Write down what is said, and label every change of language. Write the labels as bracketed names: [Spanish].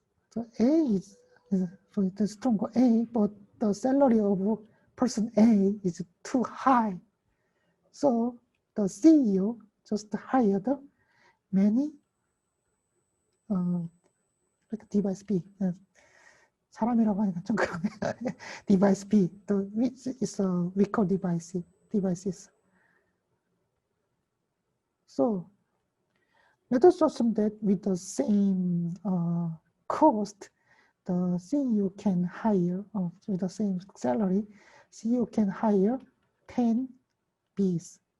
[English] So A is for the stronger A, but the salary of person A is too high. So the CEO just hired many like device B. [Korean] 사람이라고 하니까 좀 그러네. [English] device B, which is a weaker devices. So let us assume that with the same cost, the CEO can hire, with the same salary, CEO can hire 10 Bs.